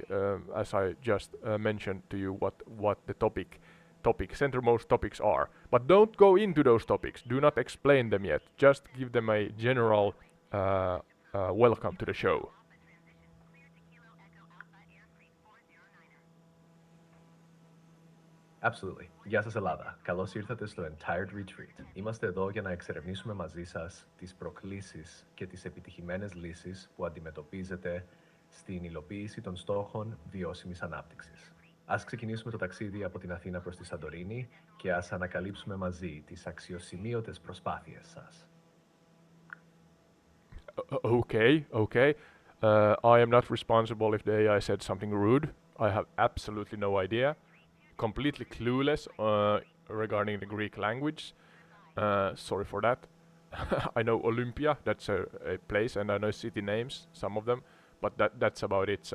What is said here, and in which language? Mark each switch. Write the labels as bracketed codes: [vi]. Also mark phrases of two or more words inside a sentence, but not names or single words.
[en] As I just mentioned to you, what the centermost topics are. But don't go into those topics. Do not explain them yet. Just give them a general welcome to the show. Absolutely. [el] Γεια σας Ελλάδα. Καλώς ήρθατε στο Entire Retreat. Είμαστε εδώ για να εξερευνήσουμε μαζί σας τις προκλήσεις και τις επιτυχημένες λύσεις που αντιμετωπίζετε στην υλοποίηση των στόχων βιώσιμης ανάπτυξης. Ας ξεκινήσουμε το ταξίδι από την Αθήνα προς τη Σαντορίνη και ας ανακαλύψουμε μαζί τις αξιοσημείωτες προσπάθειες σας. [en] Okay. I am not responsible if the AI said something rude. I have absolutely no idea. Completely clueless regarding the Greek language. Sorry for that. I know Olympia, that's a place, and I know city names, some of them, but that's about it.